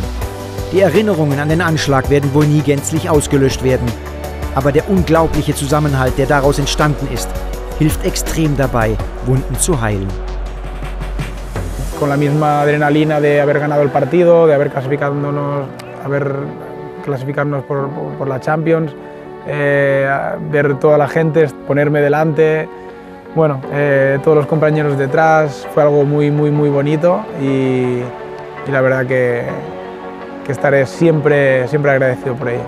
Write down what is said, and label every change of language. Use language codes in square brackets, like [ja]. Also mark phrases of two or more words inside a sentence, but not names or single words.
[de] Die Erinnerungen an den Anschlag werden wohl nie gänzlich ausgelöscht werden. Aber der unglaubliche Zusammenhalt, der daraus entstanden ist, hilft extrem dabei, Wunden zu heilen. [es] con la misma adrenalina de haber ganado el partido, de haber clasificarnos por la Champions, ver toda la gente, ponerme delante, bueno, todos los compañeros detrás, fue algo muy bonito y la verdad que estaré siempre agradecido por ello.